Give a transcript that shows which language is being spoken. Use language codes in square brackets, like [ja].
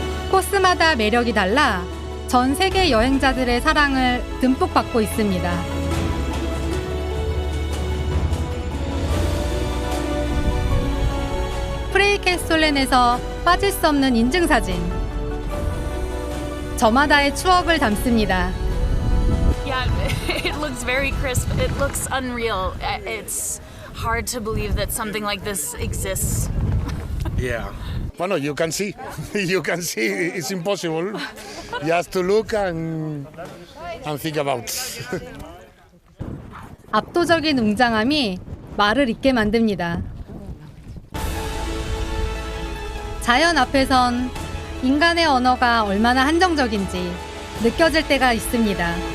[ko] 코스마다 매력이 달라 전 세계 여행자들의 사랑을 듬뿍 받고 있습니다. 프레이케스톨렌에서 빠질 수 없는 인증사진. 저마다의 추억을 담습니다. [en] Yeah, it looks very crisp. It looks unreal. It's hard to believe that something like this exists. Yeah. Well, you can see. You can see it's impossible. Just to look and think about. [ko] 압도적인 웅장함이 말을 잇게 만듭니다. 자연 앞에선 인간의 언어가 얼마나 한정적인지 느껴질 때가 있습니다.